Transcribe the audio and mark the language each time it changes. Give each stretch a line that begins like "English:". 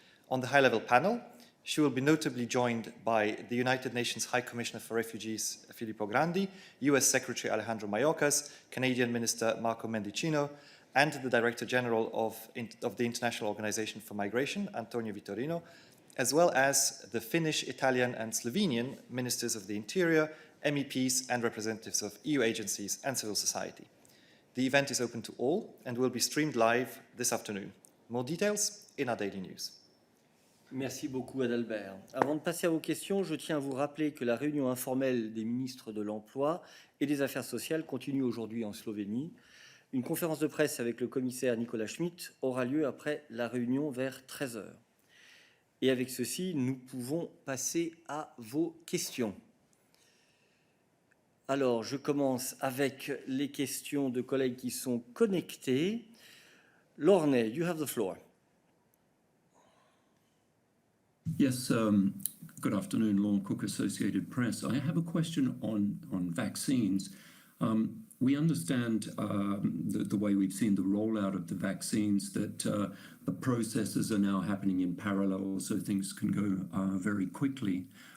English: On the high-level panel, she will be notably joined by the United Nations High Commissioner for Refugees, Filippo Grandi, US Secretary Alejandro Mayorkas, Canadian Minister Marco Mendicino, and the Director General of the International Organization for Migration, Antonio Vitorino, as well as the Finnish, Italian, and Slovenian Ministers of the Interior, MEPs, and representatives of EU agencies and civil society. The event is open to all and will be streamed live this afternoon. More details in our daily news.
French: Merci beaucoup, Adalbert. Avant de passer à vos questions, je tiens à vous rappeler que la réunion informelle des ministres de l'Emploi et des Affaires sociales continue aujourd'hui en Slovénie. Une conférence de presse avec le commissaire Nicolas Schmit aura lieu après la réunion vers 13h. Et avec ceci, nous pouvons passer à vos questions. Alors, je commence avec les questions de collègues qui sont connectés.
English: Lorne, you have the floor. Yes, good afternoon, Lorne Cook, Associated Press. I have a question on vaccines. We understand the way we've seen the rollout of the vaccines, that the processes are now happening in parallel, so things can go very quickly.